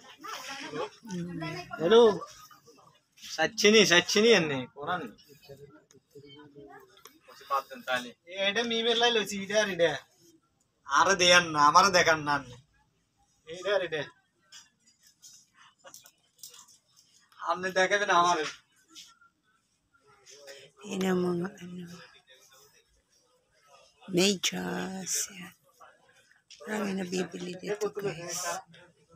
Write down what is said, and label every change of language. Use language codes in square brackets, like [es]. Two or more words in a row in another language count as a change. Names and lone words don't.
[bn] Hello. Sachini anne koran. এটা মিমের লাই লইছি এটা আর এটা আরে দেন না আমারে দেখান না এটা আর এটা আপনি দেখাবেন আমারে [tl] Yan ang mga medyas. Yan. Marami nabibili dito, guys.